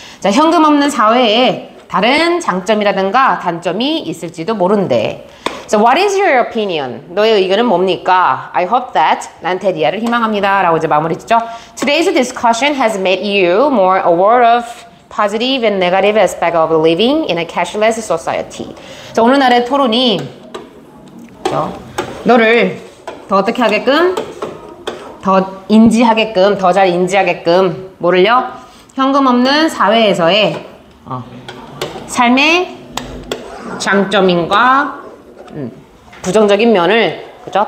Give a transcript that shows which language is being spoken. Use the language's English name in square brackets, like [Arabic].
[Korean] 자, 현금 없는 사회에 다른 장점이라든가 단점이 있을지도 모른대. [English] So what is your opinion? [Korean] 너의 의견은 뭡니까? [English] I hope that [Korean] 난 테디아를 희망합니다 라고 이제 마무리 짓죠. [English] Today's discussion has made you more aware of positive and negative aspect of living in a cashless society. [Korean] 자, 오늘날의 토론이 너를 더 어떻게 하게끔? 더 인지하게끔, 더 잘 인지하게끔 뭐를요? 현금 없는 사회에서의 삶의 장점인과 부정적인 면을 그죠?